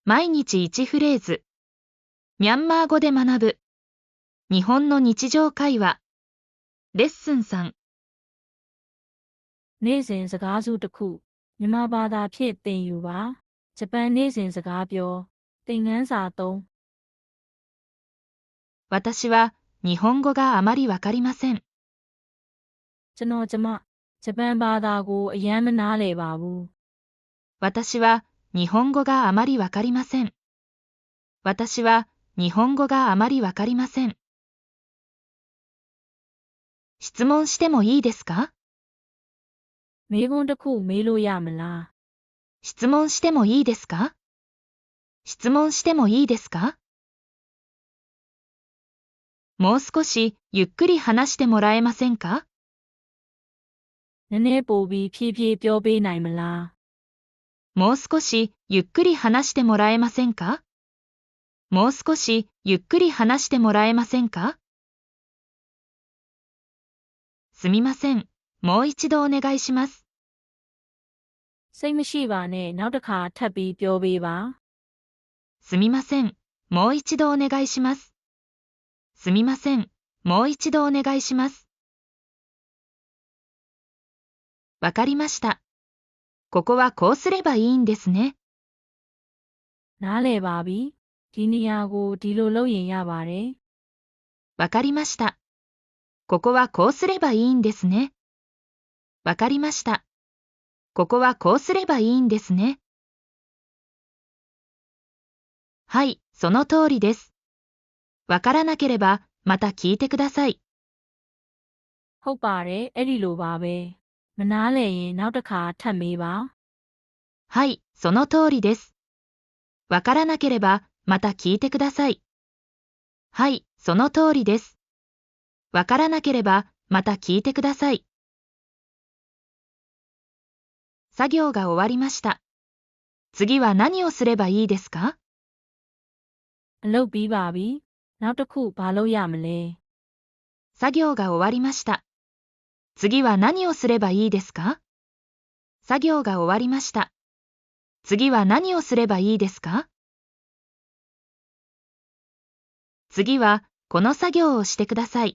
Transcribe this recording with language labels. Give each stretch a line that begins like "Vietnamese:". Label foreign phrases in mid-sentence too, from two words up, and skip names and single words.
Japanese: 毎日1フレーズ。ミャンマー語で学ぶ。日本の日常会話。レッスン3。
Burmese: နေ့စဉ်စကားစုတစ်ခုမြန်မာဘာသာဖြင့်သင်ယူပါဂျပန်နေ့စဉ်စကားပြောသင်ခန်းစာ3
Japanese: 私は日本語があまりわかりません。
Burmese: ကျွန်တော်ဂျပန်ဘာသာကိုအယမ်းမနားလည်ပါဘူး
Japanese: 私は日本語があまりわかりません。私は日本語があまりわかりません。質問してもいいですか？
Burmese: မေးခွန်းတစ်ခုမေးလို့ရမလား
Japanese: 質問してもいいですか？質問してもいいですか？もう少しゆっくり話してもらえませんか？
Burmese: နည်းနည်းပိုပြီးဖြည်းဖြည်းပြောပေးနိုင်မလား
Japanese: もう少しゆっくり話してもらえませんか？もう少しゆっくり話してもらえませんか？すみません。もう一度お願いします。
Burmese: စိတ်မရှိပါနဲ့နောက်တစ်ခါထပ်ပြီးပြောပေးပါ
Japanese: すみません。もう一度お願いします。すみません。もう一度お願いします。わかりました。ここはこうすればいいんですね。
Burmese: နားလည်ပါပြီဒီနေရာကိုဒီလိုလုပ်ရင်ရပါတယ်
Japanese: わかりました。ここはこうすればいいんですね。わかりました。ここはこうすればいいんですね。はい、その通りです。わからなければまた聞いてください。
Burmese: ဟုတ်ပါတယ်အဲ့ဒီလိုပါပဲမနားလည်ရင်နောက်တစ်ခါထပ်မေးပါ
Japanese: はい、その通りです。わからなければまた聞いてください。はい、その通りです。わからなければまた聞いてください。作業が終わりました。次は何をすればいいですか？
Burmese: အလုပ်ပြီးပါပြီနောက်တစ်ခုဘာလုပ်ရမလဲ
Japanese: 作業が終わりました。次は何をすればいいですか？作業が終わりました。次は何をすればいいですか？次はこの作業をしてください。